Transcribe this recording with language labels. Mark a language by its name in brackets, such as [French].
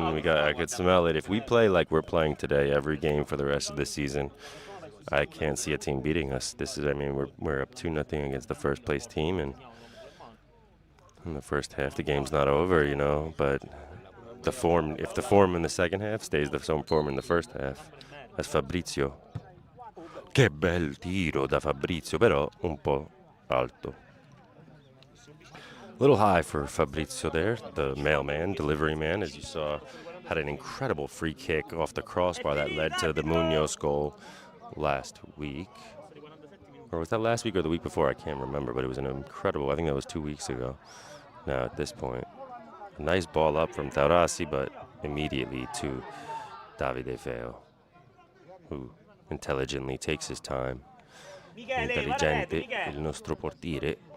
[English] I could smell it. If we play like we're playing today every game for the rest of the season, I can't see a team beating us. We're up 2-0 against the first place team, and in the first half the game's not over, you know, but if the form in the second half stays the same form in the first half, that's Fabrizio. [Italian] Che bel tiro da Fabrizio, però un po' alto. [English] A little high for Fabrizio there, the mailman, delivery man, as you saw, had an incredible free kick off the crossbar that led to the Munoz goal last week. Or was that last week or the week before? I can't remember, but it was an incredible, I think that was 2 weeks ago now at this point. A nice ball up from Taurasi, but immediately to Davide Feo, who intelligently takes his time. [Italian] Intelligente, il nostro portiere.